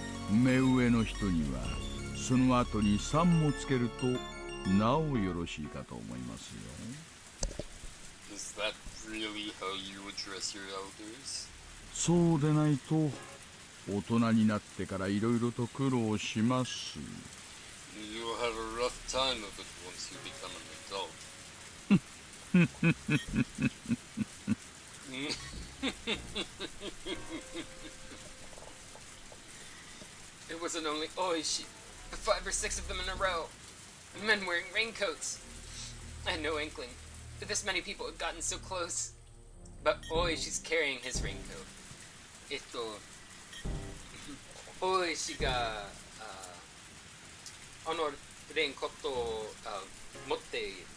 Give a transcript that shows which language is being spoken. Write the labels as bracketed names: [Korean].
[Japanese] 目上の人にはその後に3もつけるとなおよろしいかと思いますよ。 [English] Is that really how you address your elders? [Japanese] そうでないと大人になってからいろいろと苦労します。 [English] You'll have a rough time of it once you become an adult. It wasn't only Oishi, but 5 or 6 of them in a row. Men wearing raincoats. I had no inkling that this many people had gotten so close. But Oishi's carrying his raincoat. [Japanese] Oishi がレインコットを持っている。